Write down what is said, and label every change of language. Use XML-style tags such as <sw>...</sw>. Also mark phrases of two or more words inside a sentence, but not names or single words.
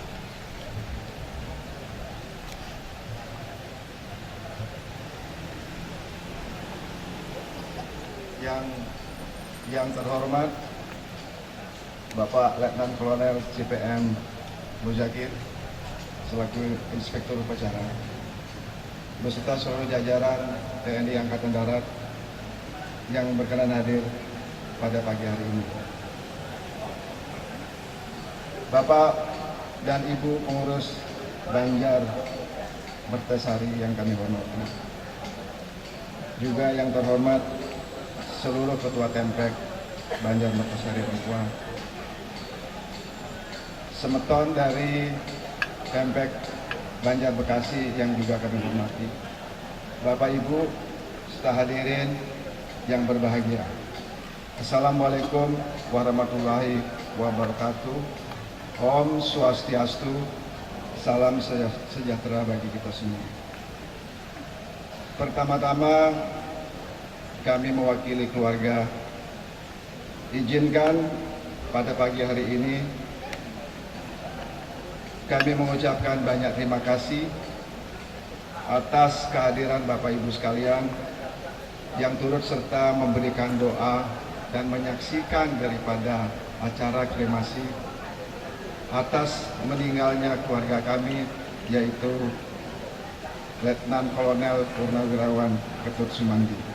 <id>Yang terhormat Bapak Letnan Kolonel CPM Muzakir selaku Inspektur Upacara beserta seluruh jajaran TNI Angkatan Darat yang berkenan hadir pada pagi hari ini. Bapak dan Ibu pengurus Banjar Mertasari yang kami hormati, juga yang terhormat seluruh ketua Tempek Banjar Mertasari Rempua, semeton dari Tempek Banjar Bekasi yang juga kami hormati, Bapak Ibu serta hadirin yang berbahagia.</id> <ar>السلام عليكم ورحمة الله وبركاته.</ar> <sa>Om Swastiastu.</sa> <id>Salam sejahtera bagi kita semua. Pertama-tama kami mewakili keluarga izinkan pada pagi hari ini kami mengucapkan banyak terima kasih atas kehadiran Bapak Ibu sekalian yang turut serta memberikan doa dan menyaksikan daripada acara kremasi atas meninggalnya keluarga kami, yaitu Letnan Kolonel Purnawirawan Ketut Sumandi.</id>